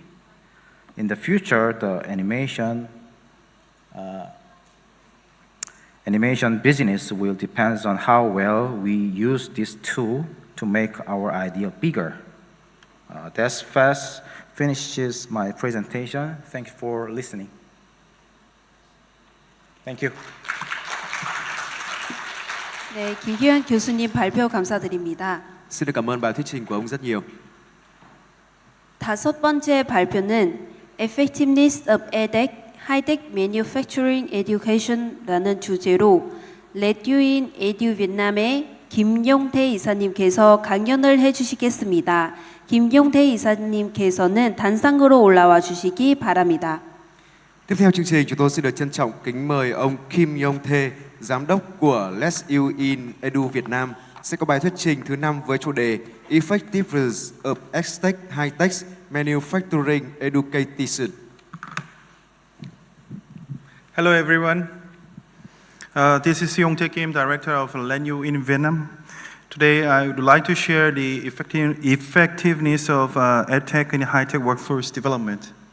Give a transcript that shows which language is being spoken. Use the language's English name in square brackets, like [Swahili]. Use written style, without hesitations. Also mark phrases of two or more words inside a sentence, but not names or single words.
[English] In the future, the animation business will depend on how well we use this tool to make our idea bigger. That fast finishes my presentation. Thank you for listening. Thank you. [Korean] 네, 김규현 교수님 발표 감사드립니다. [Vietnamese] Xin được cảm ơn bài thuyết trình của ông rất nhiều. [Korean] 다섯 번째 발표는 Effectiveness of EdTech, High-Tech Manufacturing Education라는 주제로 Let You In Edu Vietnam의 김용태 이사님께서 강연을 해주시겠습니다. 김용태 이사님께서는 단상으로 올라와 주시기 바랍니다. [Vietnamese] Tiếp theo chương trình, chúng tôi xin được trân trọng kính mời ông Kim Yong Tae, giám đốc của Let You In Edu Việt Nam, sẽ có bài thuyết trình thứ 5 với chủ đề Effectiveness of EdTech, High-Tech Manufacturing Education. [English] Hello, everyone. This is Yong Tae Kim, Director of Let You In Vietnam. Today, I would like to share the effectiveness of EdTech and high-tech workforce development.